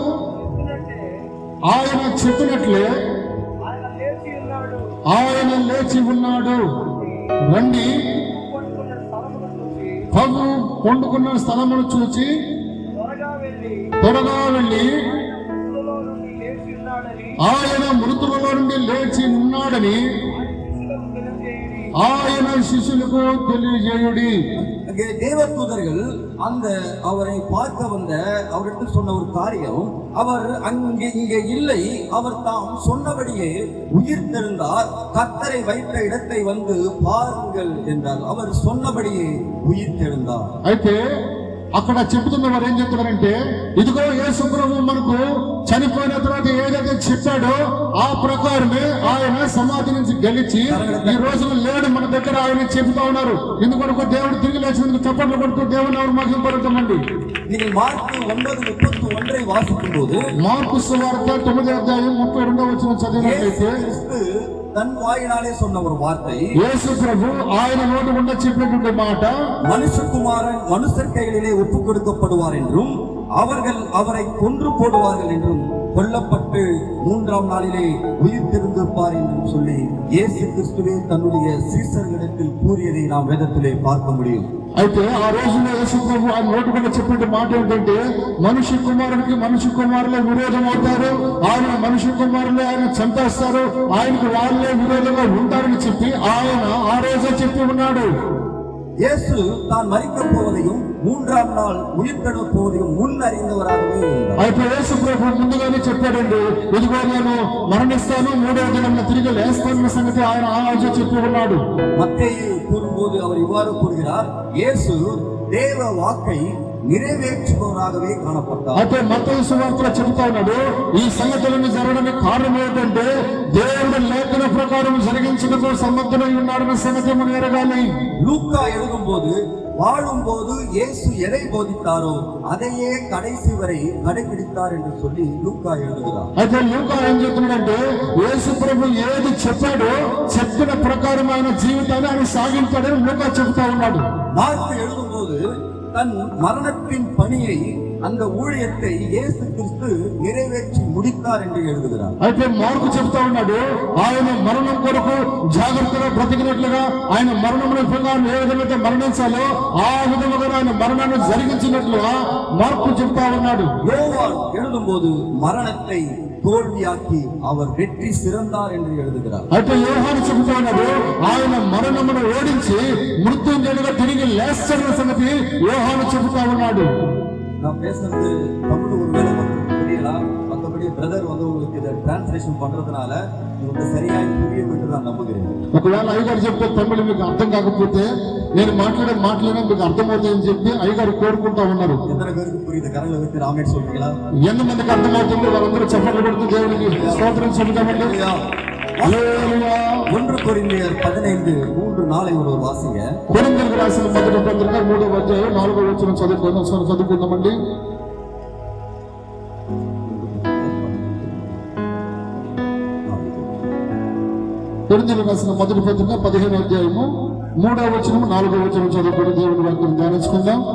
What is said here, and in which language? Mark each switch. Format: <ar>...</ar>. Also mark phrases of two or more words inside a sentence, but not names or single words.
<te>ఆయన చెప్పినట్లే ఆయన లేచి ఉన్నాడు, రండి ప్రభు పండుకున్న స్థలమును చూచి త్వరగా వెళ్ళి ఆయన మృతులలో నుండి లేచి ఉన్నాడని ఆయన శిష్యులకు తెలియజేయుడి.</te> <ta>தேவதூதர்கள் அந்த அவரை பார்க்க வந்த அவரிடத்தில் சொன்ன ஒரு காரியம், அவர் இங்கே இல்லை, அவர் தாம் சொன்னபடியே உயிர்த்தெழுந்தார், கர்த்தரை வைத்த இடத்தை வந்து பாருங்கள் என்றார். அவர் சொன்னபடியே உயிர்த்தெழுந்தார்.</ta> <te>అయితే అక్కడ చెబుతున్న వారు ఏం చెప్తున్నారంటే, ఇదిగో యేసు ప్రభు మనకు చనిపోయిన తర్వాత ఏదైతే చెప్పాడో ఆ ప్రకారమే ఆయన సమాధి నుంచి గెలిచి ఈ రోజున లేడు మన దగ్గర ఆయన చెబుతా ఉన్నారు. ఎందుకొరకు దేవుడు తిరిగి లేచినందుకు చప్పట్లు కొడుతూ దేవుని ఎవరు మహిమపడుతామండి.</te> <ta>நீங்கள் மார்க்கு 9:31 வாசிக்கும் போது</ta> <te>మార్కు సువార్త 9వ అధ్యాయం 32వ వచనం చదివినట్లయితే</te> <ta>தன் வாயினாலே சொன்ன ஒரு வார்த்தை,</ta> <te>యేసు ప్రభు ఆయన నోటి గుండా చెప్పినటువంటి మాట,</te> <ta>மனுஷகுமாரன் மனுஷர் கைகளிலே ஒப்புக் கொடுக்கப்படுவார் என்றும் அவர்கள் அவரை கொன்று போடுவார்கள் என்றும் கொல்லப்பட்டு 3ஆம் நாளிலே உயிர் தெரிந்திருப்பார் என்றும் சொல்லி இயேசு கிறிஸ்துவே தன்னுடைய சீசர்களிடத்தில் கூறியதை நாம் வேதத்திலே பார்க்க முடியும்.</ta> <te>అయితే ఆ రోజున యేసు ప్రభు ఆయన నోటి గుండా చెప్పిన మాట ఏంటంటే, మనుష్య కుమారునికి మనుష్య కుమారులే విరోధం అవుతారు, ఆయన మనుష్య కుమారులే ఆయన చంపేస్తారు, ఆయనకు వాళ్ళే విరోధంగా ఉంటారని చెప్పి ఆయన ఆ రోజే చెప్పి ఉన్నాడు.</te> <ta>இயேசு தான் மரிக்கப் போவதையும் 3ஆம் நாள் உயிர் தெழப் போவதையும் முன் அறிந்தவராகவே இருந்தார்.</ta> <te>అయితే యేసు ప్రభు ముందుగానే చెప్పాడండి, ఇదిగో నేను మరణిస్తాను, 3వ దినాన తిరిగి లేస్తానన్న సంగతి ఆయన ఆ రోజే చెప్పి ఉన్నాడు.</te> <ta>மத்தேயு கூறும்போது அவர் இவ்வாறு கூறுகிறார், இயேசு தேவ வாக்கை நிறைவேற்றுபவராகவே కాణపడ్డారు.</ta> <te>అయితే మత్తయి సువార్తలో చెబుతా ఉన్నాడు, ఈ సంగతులను జరగడానికి కారణం ఏంటంటే దేవుడు లేఖన ప్రకారం జరిగించడానికి సమర్థుడై ఉన్నాడన్న సంగతి మనం ఎరగాలి.</te> <ta>லூக்கா எழுதும்போது வாழும்போது இயேசு எதை போதித்தாரோ அதையே கடைசி வரை கடைபிடித்தார் என்று சொல்லி லூக்கா எழுதுகிறார்.</ta> <te>అయితే లూకా ఏం చెప్తున్నాడంటే, యేసు ప్రభు ఏది చెప్పాడో చెప్పిన ప్రకారం ఆయన జీవితాన్ని ఆయన సాగించాడని లూకా చెబుతా ఉన్నాడు.</te> <ta>మార్కు எழுதும்போது தன் மரணத்தின் பணியை அந்த ஊழியத்தை இயேசு கிறிஸ்து நிறைவேற்றி முடித்தார் என்று எழுதுகிறார்.</ta> <te>అయితే మార్కు చెప్తా ఉన్నాడు, ఆయన మరణం కొరకు జాగ్రత్తగా బ్రతికినట్లుగా ఆయన మరణముల ప్రకారం ఏ విధంగా మరణించాలో ఆ విధముగా ఆయన మరణాన్ని జరిగించినట్లుగా మార్కు చెప్తా ఉన్నాడు.</te> <ta>யோவான் எழுதும்போது மரணத்தை தோல்வியாக்கி அவர் வெற்றி சிறந்தார் என்று எழுதுகிறார்.</ta> <te>అయితే యోహాను చెబుతా ఉన్నాడు, ఆయన మరణమును ఓడించి మృత్యుంజయుడిగా తిరిగి లేస్తాడన్న సంగతి యోహాను చెబుతా ఉన్నాడు.</te> <ta>நான் பேசுறது தமிழ் ஒருவேளை உங்களுக்கு புரியலாம், மற்றபடி பிரதர் வந்து உங்களுக்கு இதை டிரான்ஸ்லேஷன் பண்றதுனால உங்களுக்கு சரியாக புரியும் என்று நான் நம்புகிறேன்.</ta> <te>ఒకవేళ అయ్యగారు చెప్తే తమిళ మీకు అర్థం కాకపోతే నేను మాట్లాడే మాటలనే మీకు అర్థమవుతాయని చెప్పి అయ్యగారు కోరుకుంటా ఉన్నారు.</te> <ta>எத்தனை பேருக்கு புரியுது? கரங்களை வைத்து ராமேட் சொல்றீங்களா?</ta> <te>ఎన్ని మందికి అర్థమవుతుంది? వారందరూ చప్పట్లు కొడుతూ దేవునికి స్తోత్రం చెబుతామండి. హల్లెలూయా.</te> <ta>1 కొరింథీయులు 15:3-4 ஒரு வாசிங்க.</ta> <te>కొరింథీయులకు రాసిన మొదటి పత్రిక 3వ అధ్యాయం 4వ వచనం చదువుకుందామండి. కొరింథీయులకు రాసిన మొదటి పత్రిక 15వ అధ్యాయము 3వ వచనం 4వ వచనం చదువుకుని దేవుని వాక్యం ధ్యానించుకుందాం.</te>